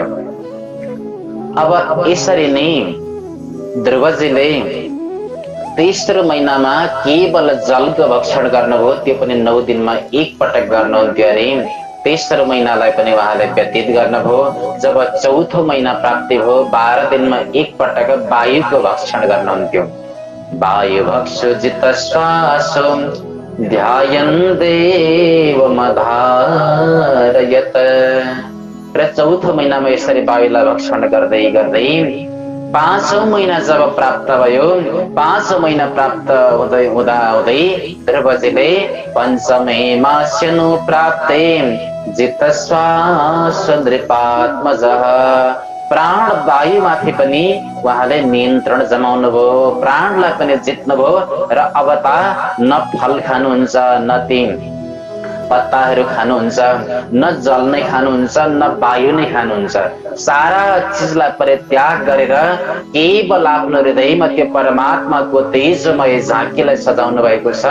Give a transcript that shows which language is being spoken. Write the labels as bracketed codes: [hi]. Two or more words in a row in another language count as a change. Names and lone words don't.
[ne] अब यसरी नै ध्रुवजीले तेस्रो महिनामा केवल जलको भक्षण गर्नुभयो। त्यो पनि 9 दिनमा एक पटक गर्नुहुन्थ्यो अरे। तेस्रो महिनालाई पनि उहाँले व्यतीत गर्नुभयो। जब चौथो महिना प्राप्ति भयो, 12 दिनमा एक पटक वायुको भक्षण गर्नुहुन्थ्यो। [sa] वायु भक्षु जित श्वासो ध्यायन् देवमधारयत। [ne] र चौथो महिनामा यसरी वायुलाई भक्षण गर्दै गर्दै 5औं महिना जब प्राप्त भयो, 5औं महिना प्राप्त हुँदै हुँदै ध्रुवजीले [sa] पञ्चमे मास्यनु प्राप्ते जित श्वास नृपात्मजः, [ne] प्राण वायुमाथि पनि उहाँले नियन्त्रण जमाउनु भयो, प्राणलाई पनि जित्नुभयो। र अब त न फल खानुहुन्छ, न ती पत्ताहरू खानुहुन्छ, न जल नै खानुहुन्छ, न वायु नै खानुहुन्छ। सारा चिजलाई परित्याग गरेर केवल आफ्नो हृदयमा त्यो परमात्माको तेजमय झाँकीलाई सजाउनु भएको छ।